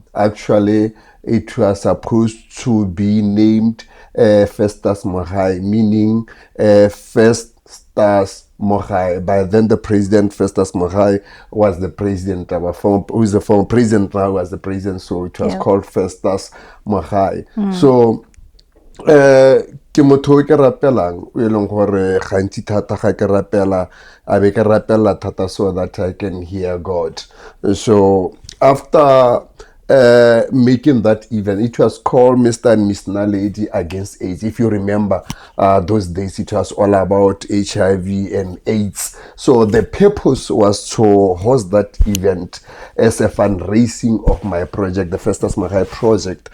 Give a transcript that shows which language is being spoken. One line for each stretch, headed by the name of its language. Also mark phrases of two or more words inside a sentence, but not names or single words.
English: Actually, it was supposed to be named Festas Mohai, meaning first Festus Mogai. By then, the president, Festus Mogai, was the president. Who is the former president now, was the president, so it was called Festus Mogai.
Tswana: So, ke motho o ke rapelang o e leng gore gantsi thata ga ke rapela a be ke rapela thata
English: so that I can hear God. So after making that event, it was called Mr. and Miss Naledi Against AIDS. If you remember, those days it was all about HIV and AIDS. So the purpose was to host that event as a fundraising of my project, the Festus Mogai project.